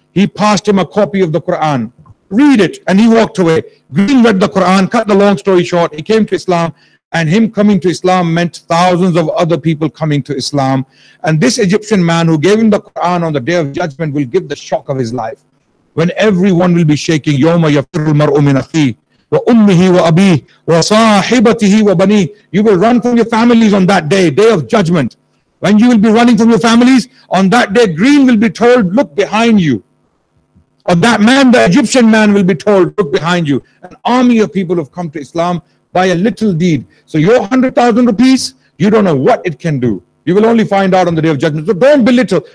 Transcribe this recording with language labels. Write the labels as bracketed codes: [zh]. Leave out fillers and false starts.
[en] He passed him a copy of the Quran. Read it. And he walked away. Green read the Quran. Cut the long story short, he came to Islam. And him coming to Islam meant thousands of other people coming to Islam. And this Egyptian man who gave him the Quran on the day of judgment will give the shock of his life. When everyone will be shaking, [ar] يَوْمَ يَفِرُّ الْمَرْءُ مِنْ أَخِيهِ وَأُمِّهِ وَأَبِيهِ وَصَاحِبَتِهِ وَبَنِيهِ. [en] You will run from your families on that day, day of judgment. When you will be running from your families, on that day, Green will be told, look behind you. Or that man, the Egyptian man, will be told, look behind you. An army of people have come to Islam by a little deed. So your 100,000 rupees, you don't know what it can do. You will only find out on the day of judgment. So don't belittle.